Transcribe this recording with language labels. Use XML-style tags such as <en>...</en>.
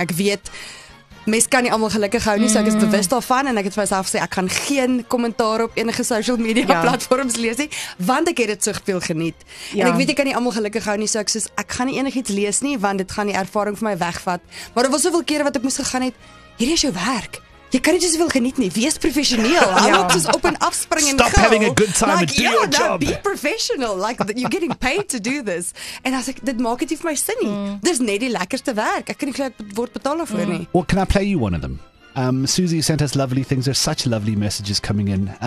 <af>Ek weet mense kan nie almal gelukkig hou nie, so ek is bewus daarvan en ek het vir myself gesê ek gaan geen kommentaar op enige social media platforms lees nie, want ek het dit soveel geniet. En ek weet ek kan nie almal gelukkig hou nie, so ek gaan nie enigiets lees nie, want dit gaan die ervaring vir my wegvat. Maar daar was soveel kere wat ek moes gegaan het, hierdie is jou werk. Jy kan nie te soveel geniet nie. Wees professioneel. Hou op soos op en afspring en</af> <en>Stop having a good time and do your job. Be professional. Like you're getting paid to do this.</en> <af>En as ek dit maak dit nie vir my sin nie. Dis net die lekkerste werk. Ek kan nie glo ek word betaal daarvoor nie.</af> <en>Well, can I play you one of them? Susie sent us lovely things. There's such lovely messages coming in.</en>